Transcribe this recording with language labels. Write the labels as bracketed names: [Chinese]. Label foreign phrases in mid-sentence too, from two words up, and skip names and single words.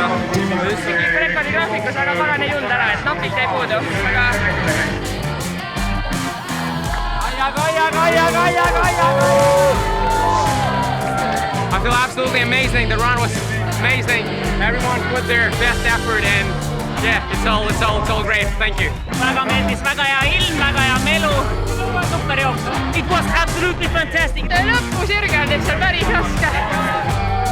[Estonian] Rekordi graafikus väga pagan ei jõudnud ära, et napilt jäi puudu. [English] I feel absolutely amazing. The run was amazing. Everyone put their best effort and yeah, it's all great. Thank you. [Estonian] Väga meeldis, väga hea ilm, väga hea melu. Super jooksu. [English] It was absolutely fantastic. [Estonian] Lõpusirge on seal päris raske.